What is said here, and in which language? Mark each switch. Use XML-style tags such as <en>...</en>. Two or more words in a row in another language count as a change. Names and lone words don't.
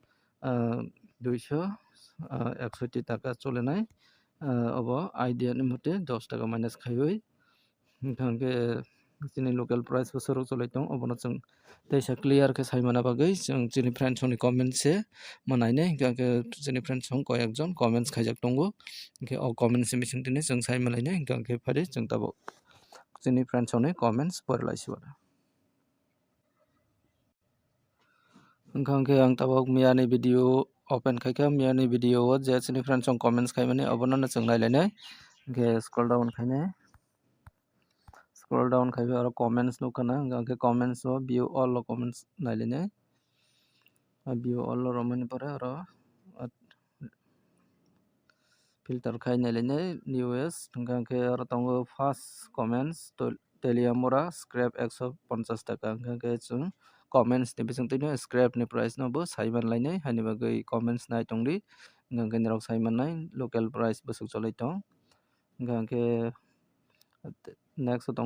<trp>261 টাকা cholenai obo idea ni mate 10 টাকা minus khaiwi hingkha khe chini</trp> <en>local price</en> <trp>bo sorok cholai tong obono chwng teisa clear khe saimana bagui chwng chini friends ni comment se manainai hingkha khe chini friends rok koyekjon comments khaijak tongo hingkhe o comments ni bising tini chwng sai manlainai hingkha khe phari chwng tabuk chini friends ni comments porelaisio hingkha khe ang tabuk miya ni</trp> <en>video open</en> <trp>khaikha miya ni video o je chini friends rok comments khaimani obono no chwng nailainai hingkhe</trp> <en>scroll down</en> <trp>khainai</trp> <en>scroll down</en> <trp>khaikhe oro comments nukha na hingkha khe comments o</trp> <en>view all</en> <trp>o comments nailainai</trp> <en>view all</en> <trp>o romani pore oro filter khai nailainai newest hingkha khe oro tongo</trp> <en>first comments</en> <trp>Teliamora scrap 150 টাকা hingkha khe chwng comments ni bisingtwi no scrap ni price no bo sai manlainai haini bagui comments nai tongdi hingkha khe norok sai mannai</trp> <en>local price</en> <trp>bwswk cholai tong hingkha khe next o</trp>